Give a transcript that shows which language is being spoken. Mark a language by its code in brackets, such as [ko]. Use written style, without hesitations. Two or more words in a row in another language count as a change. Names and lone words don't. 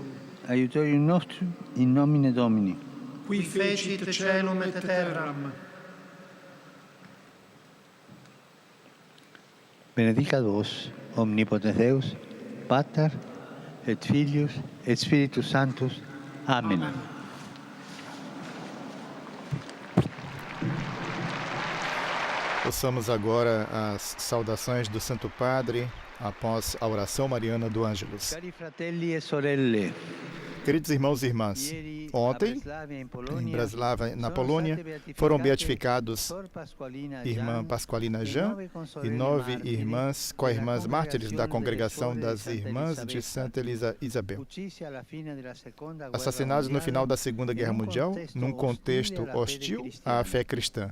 [la] Aiutorium nostrum in nomine Domini. Qui fecit caelum et terram. Benedicat vos, omnipotens Deus, Pater, et Filius, et Spiritus Sanctus. Amen. [pt] Ouçamos agora as saudações do Santo Padre após a oração mariana do Ângelus. [it] Cari fratelli e sorelle, [pt] Queridos irmãos e irmãs, ontem, em Bratislava, na Polônia, foram beatificados irmã Pasqualina Jan e 9 irmãs, co-irmãs mártires da Congregação das Irmãs de Santa Isabel, assassinados no final da Segunda Guerra Mundial, num contexto hostil à fé cristã.